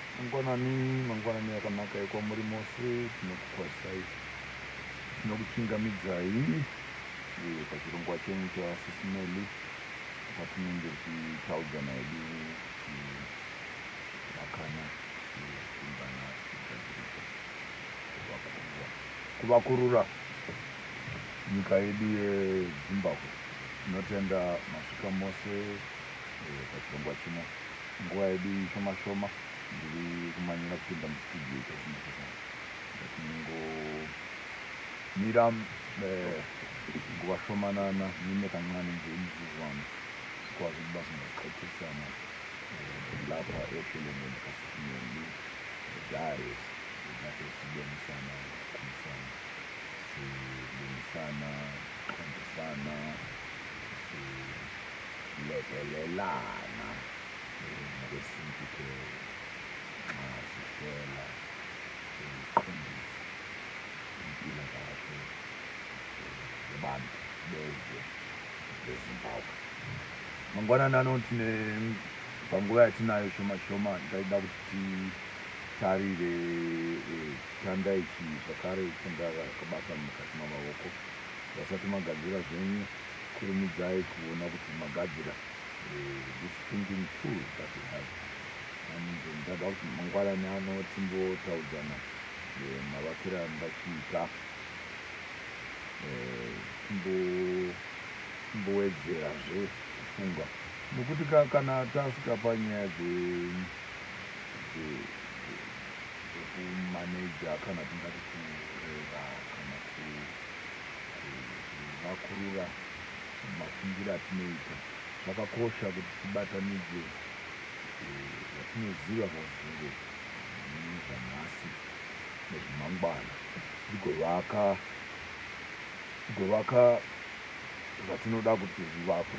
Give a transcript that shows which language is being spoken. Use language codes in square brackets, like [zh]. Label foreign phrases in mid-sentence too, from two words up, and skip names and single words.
[sn] mangwanani akanaka ekwamuri mose tinokukwasai tinokuchingamidzai pachirongwa chenyu chaSIS MELLY patinenge tichitaudzana hedu vakana kuungana kugadzirisa kuvakurura nyika yedu yeZimbabwe. Tinotenda masvika mose pachirongwa chino. Nguva yedu shoma shoma ndiri kumanyira kupinda mustudio ndatinongomira nguva shomanana [nd] nine kancane ngeimizuzwana sikwazi basi ndaxoxisana lapha ehlelweni likaSIS MELLY diaries lapho sibonisana khumisana silungisana siqondisana silekelelana ngokwesintu ke nxa sihlela siqondisa impilo kahle yabantu bezwe leZimbabwe. [sn] Mangwanani anoti panguva yatinayo shoma shoma ndaida kuti titarire chitanda ichi zvakare chandakabata mukati mamaoko. Vasati magadzira zvenyu, kurumidzai kuona kuti magadzira [en] this thinking tool that we have. [sn] Ndada kuti mangwanani ano timbotaudzana mavakire andachiita timbowedzerazve kufunga nokuti kana tasvika panyaya dzekumaneja kana tingati kurera kana kuvakurura mafungiro atinoita, zvakakosha kuti tibatanidze vatinoziva pazvinhu zvanhasi nezvemangwana tigovaka zvatinoda kuti zvivakwe.